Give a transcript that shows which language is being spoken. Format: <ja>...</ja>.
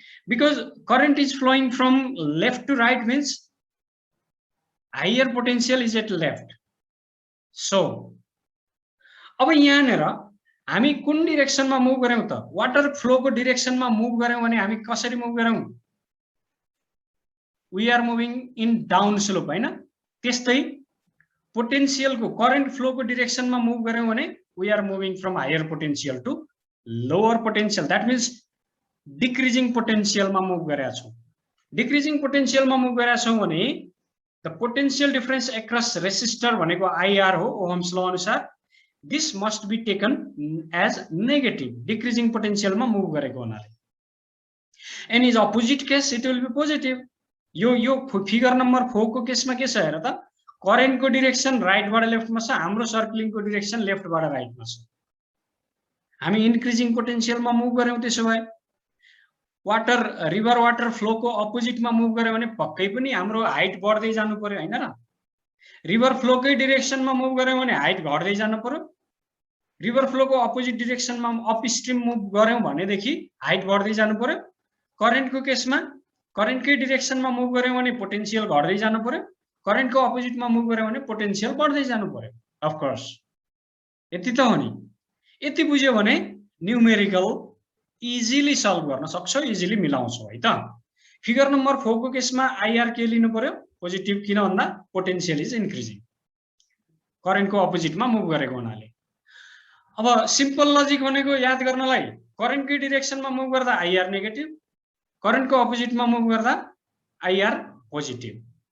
<en>Because current is flowing from left to right means higher potential is at left.</en> <ne>So अब यहाँनिर हामी कुन डिरेक्सनमा move गर्यौं त? वाटर फ्लोको डिरेक्सनमा मुभ गर्यौं भने हामी कसरी मुभ गर्यौं?</ne> <en>We are moving in down slope हैन?</en> <ne>त्यस्तै पोटेन्शियलको करेन्ट फ्लोको डिरेक्सनमा मुभ गर्यौं भने</ne> <en>We are moving from higher potential to lower potential.</en> <ne>That means decreasing पोटेन्शियलमा move गरेका छौं। डिक्रिजिङ पोटेन्शियलमा मुभ गरेका छौं भने the potential difference across resistor भनेको आईआर हो ओहम्स ल अनुसार।</ne> <en>this must be taken as negative,</en> <ne>decreasing पोटेन्शियलमा move गरेको हुनाले।</ne> <en>And is opposite case it will be positive.</en> <ne>यो फिगर नम्बर 4 को केसमा के छ हेर त, करेन्टको डिरेक्सन राइटबाट लेफ्टमा छ, हाम्रो सर्कलिङको डिरेक्सन लेफ्टबाट राइटमा छ। हामी इन्क्रिजिङ पोटेन्शियलमा मुभ गर्यौं, त्यसो भए वाटर रिभर वाटर फ्लोको अपोजिटमा मुभ गर्यो भने पक्कै पनि हाम्रो हाइट बढ्दै जानु पर्यो हैन र? रिभर फ्लोकै डिरेक्सनमा मुभ गर्यौं भने हाइट घट्दै जानु पर्यो। River फ्लोको opposite डिरेक्सनमा up stream move गर्यौं भनेदेखि हाइट बढ्दै जानु पर्यो। करेन्टको केसमा करेन्टकै डिरेक्सनमा मुभ गर्यौं भने पोटेन्शियल घट्दै जानु पर्यो। करेन्टको अपोजिटमा मुभ गर्यौं भने पोटेन्शियल बढ्दै जानु पर्यो। अफ कोर्स यति त हो नि। यति बुझ्यो भने न्यूमेरिकल इजिली सल्भ गर्न सक्छौ, इजिली मिलाउँछौ है त। फिगर नम्बर 4 को केसमा आईआर के लिनु पर्यो? पोजिटिभ, किन भन्दा</ne> <en>potential is increasing,</en> <ne>करेन्टको अपोजिटमा मुभ गरेको हुनाले। अब सिम्पल लजिक भनेको याद गर्नलाई, करेन्टकै डिरेक्सनमा मुभ गर्दा आईआर नेगेटिभ, करेन्टको अपोजिटमा मुभ गर्दा आईआर पोजिटिभ।</ne>